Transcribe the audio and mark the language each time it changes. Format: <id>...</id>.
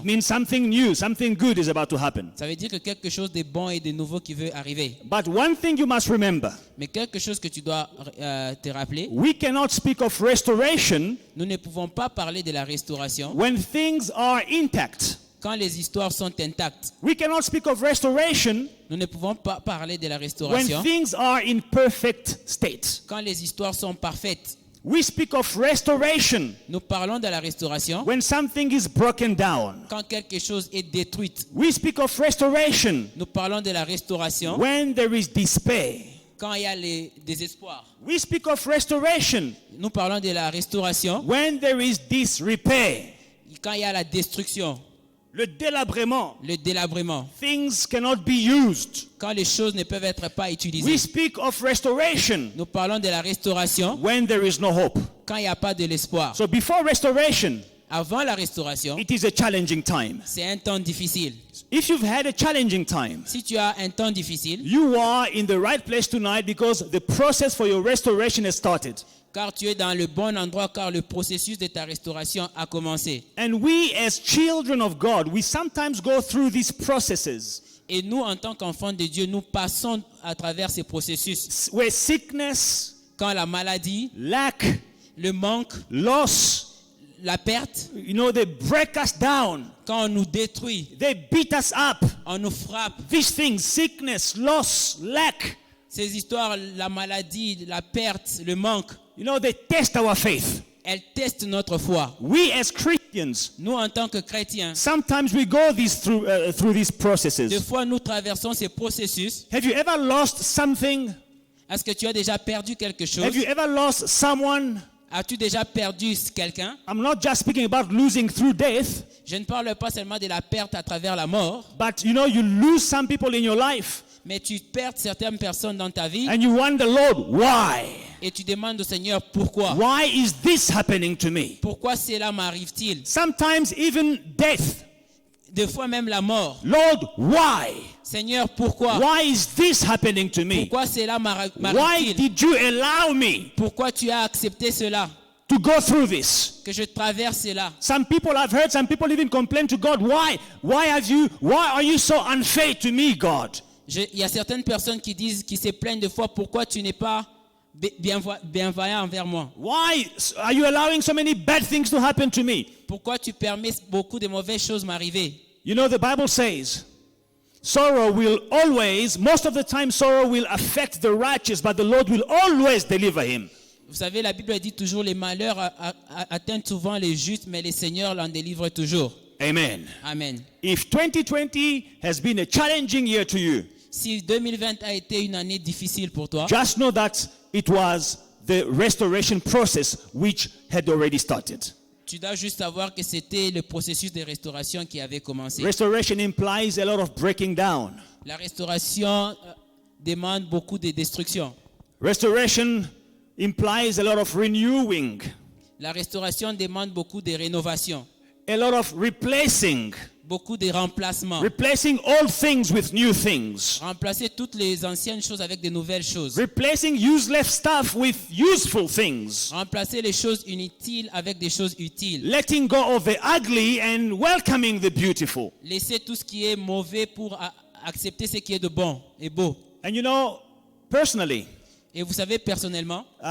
<en>It means something new, something good is about to happen.</en> <fr>Ça veut dire que quelque chose de bon et de nouveau qui veut arriver.</fr> <en>But one thing you must remember,</en> <fr>Mais quelque chose que tu dois te rappeler,</fr> <en>we cannot speak of restoration</en> <fr>nous ne pouvons pas parler de la restauration</fr> <en>when things are intact.</en> <fr>quand les histoires sont intactes.</fr> <en>We cannot speak of restoration</en> <fr>Nous ne pouvons pas parler de la</fr> <en>when</en> <fr>restauration</fr> <en>things are in perfect state.</en> <fr>quand les histoires sont parfaites.</fr> <en>We speak of restoration</en> <fr>Nous parlons de la restauration</fr> <en>when something is broken down.</en> <fr>quand quelque chose est détruit.</fr> <en>We speak of restoration</en> <fr>Nous parlons de la restauration</fr> <en>when there is despair.</en> <fr>quand il y a le désespoir.</fr> <en>We speak of restoration</en> <fr>Nous parlons de la restauration</fr> <en>when there is disrepair,</en> <fr>quand il y a la destruction, le délabrement. le délabrement,</fr> <en>Things cannot be used.</en> <fr>quand les choses ne peuvent être pas</fr> <en>We</en> <fr>utilisées.</fr> <en>speak of restoration</en> <fr>Nous parlons de la restauration</fr> <en>when there is no hope.</en> <fr>quand il n'y a pas de l'espoir.</fr> <en>So before restoration,</en> <fr>Avant la restauration,</fr> <en>it is a challenging time.</en> <fr>c'est un temps difficile.</fr> <en>If you've had a challenging time,</en> <fr>Si tu as un temps difficile,</fr> <en>you are in the right place tonight because the process for your restoration has started.</en> <fr>car tu es dans le bon endroit, car le processus de ta restauration a commencé.</fr> <en>And we, as children of God, we sometimes go through these processes</en> <fr>Et nous, en tant qu'enfants de Dieu, nous passons à travers ces processus.</fr> <en>where sickness,</en> <fr>Quand la maladie,</fr> <en>lack,</en> <fr>le manque,</fr> <en>loss,</en> <fr>la perte,</fr> <en>they break us down.</en> <fr>quand on nous détruit,</fr> <en>They beat us up.</en> <fr>on nous frappe.</fr> <en>These things, sickness, loss, lack,</en> <fr>Ces histoires, la maladie, la perte, le manque,</fr> <en>they test our faith.</en> <fr>elles testent notre foi.</fr> <en>We as Christians,</en> <fr>Nous, en tant que chrétiens,</fr> <en>sometimes we go through these</en> <fr>des</fr> <en>processes.</en> <fr>fois, nous traversons ces processus.</fr> <en>Have you ever lost something?</en> <fr>Est-ce que tu as déjà perdu quelque chose?</fr> <en>Have you ever lost someone?</en> <fr>As-tu déjà perdu quelqu'un?</fr> <en>I'm not just speaking about losing through death,</en> <fr>Je ne parle pas seulement de la perte à travers la mort,</fr> <en>but you lose some people in your life</en> <fr>mais tu perds certaines personnes dans ta vie</fr> <en>and you wonder, Lord, why?</en> <fr>et tu demandes au Seigneur pourquoi.</fr> <en>Why is this happening to me?</en> <fr>Pourquoi cela m'arrive-t-il?</fr> <en>Sometimes even death.</en> <fr>Des fois même la mort.</fr> <en>Lord, why?</en> <fr>Seigneur, pourquoi?</fr> <en>Why is this happening to me?</en> <fr>Pourquoi cela</fr> <en>Why</en> <fr>m'arrive-t-il?</fr> <en>did you allow me</en> <fr>Pourquoi tu as accepté cela?</fr> <en>to go through this?</en> <fr>Que je traverse cela?</fr> <en>Some people, I've heard some people even complain to God, why are you so unfair to me, God?</en> <fr>Il y a certaines personnes qui se plaignent de fois, pourquoi tu n'es pas bienveillant envers moi?</fr> <en>Why are you allowing so many bad things to happen to me?</en> <fr>Pourquoi tu permets beaucoup de mauvaises choses m'arriver?</fr> <en>The Bible says, most of the time, sorrow will affect the righteous, but the Lord will always deliver him.</en> <fr>Vous savez, la Bible dit toujours les malheurs atteignent souvent les justes, mais le Seigneur l'en délivre toujours.</fr> <en>Amen.</en> <fr>Amen.</fr> <en>If 2020 has been a challenging year to you,</en> <fr>Si 2020 a été une année difficile pour toi,</fr> <en>just know that it was the restoration process which had already started.</en> <fr>tu dois juste savoir que c'était le processus de restauration qui avait commencé.</fr> <en>Restoration implies a lot of breaking down.</en> <fr>La restauration demande beaucoup de destruction.</fr> <en>Restoration implies a lot of renewing,</en> <fr>La restauration demande beaucoup de rénovation,</fr> <en>a lot of replacing,</en> <fr>beaucoup de remplacement.</fr> <en>replacing old things with new things,</en> <fr>Remplacer toutes les anciennes choses avec de nouvelles choses.</fr> <en>replacing useless stuff with useful things,</en> <fr>Remplacer les choses inutiles avec des choses utiles.</fr> <en>letting go of the ugly and welcoming the beautiful.</en> <fr>Laisser tout ce qui est mauvais pour accepter ce qui est de bon et beau.</fr> <en>And personally,</en> <fr>Et vous savez, personnellement,</fr>